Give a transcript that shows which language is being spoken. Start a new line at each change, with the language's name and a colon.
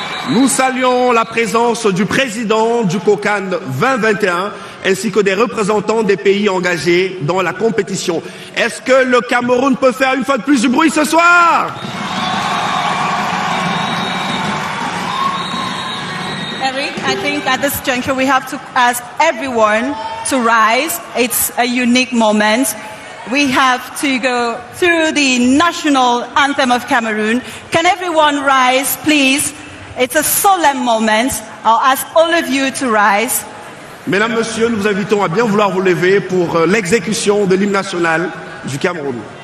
French: Nous saluons la présence du président du COCAN 2021 ainsi que des représentants des pays engagés dans la compétition. Est-ce que le Cameroun peut faire une fois de plus du bruit ce soir?
English: Eric, I think at this juncture we have to ask everyone to rise. It's a unique moment. We have to go through the national anthem of Cameroon. Can everyone rise, please? It's a solemn moment. I'll ask all of you to rise.
French: Mesdames, Messieurs, nous vous invitons à bien vouloir vous lever pour l'exécution de l'hymne national du Cameroun.